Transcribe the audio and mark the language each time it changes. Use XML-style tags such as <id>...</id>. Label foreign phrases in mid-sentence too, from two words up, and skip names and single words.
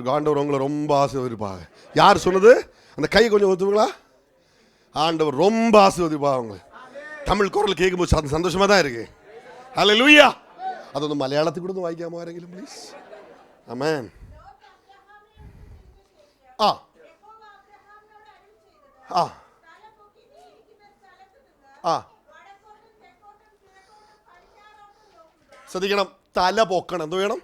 <ta>ஆண்டவர் உங்களை ரொம்ப ஆசீர்வதிப்பாங்க. யார் சொன்னது? அந்த கை கொஞ்சம் ஒத்துங்களா? ஆண்டவர் ரொம்ப ஆசீர்வதிப்பாங்க உங்களை. தமிழ் குரல் கேட்கும்போது சந்தோஷமா தான் இருக்கு. ஹல்லேலூயா.</ta> <ml>അതൊന്ന് മലയാളത്തിൽ കൂടെ ഒന്ന് വായിക്കാമോ ആരെങ്കിലും പ്ലീസ്? ആമേൻ. ആ ആ ആ ശ്രദ്ധിക്കണം, തല പൊക്കണം. എന്ത് വേണം?</ml>